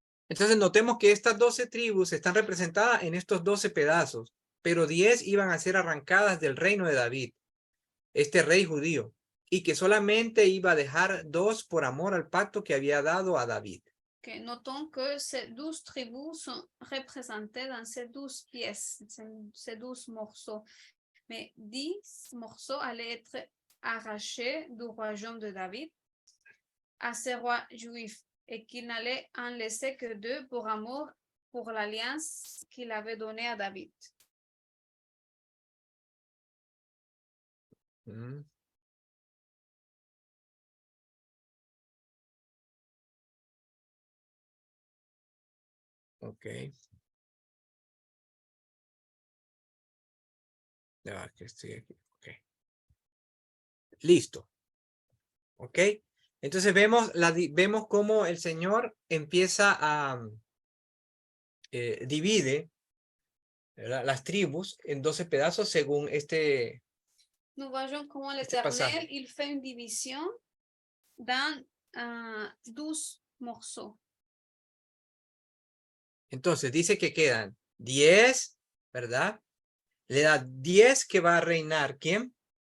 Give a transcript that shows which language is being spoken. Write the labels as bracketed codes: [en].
[es] Entonces notemos que estas 12 tribus están representadas en estos 12 pedazos, pero 10 iban a ser arrancadas del reino de David, este rey judío, y que solamente iba a dejar 2 por amor al pacto que había dado a David. Okay. [fr] Notons que ces 12 tribus sont représentées dans ces 12 pièces, ces 12 morceaux. Mais 10 morceaux allaient être arrachés du royaume de David à ces rois juifs et qu'il n'allait en laisser que 2 pour amour pour l'alliance qu'il avait donnée à David. Mm. Ok. [es] Ya, que estoy aquí. Ok. Listo. Ok. Entonces vemos cómo el Señor empieza a divide, ¿verdad?, las tribus en 12 pedazos según este [fr] Nous voyons comment [es] Este pasaje. [fr] l'Éternel, il fait une division dans 12 morceaux. [es] Entonces dice que quedan 10, ¿verdad? Le da 10 que va a reinar, ¿quién?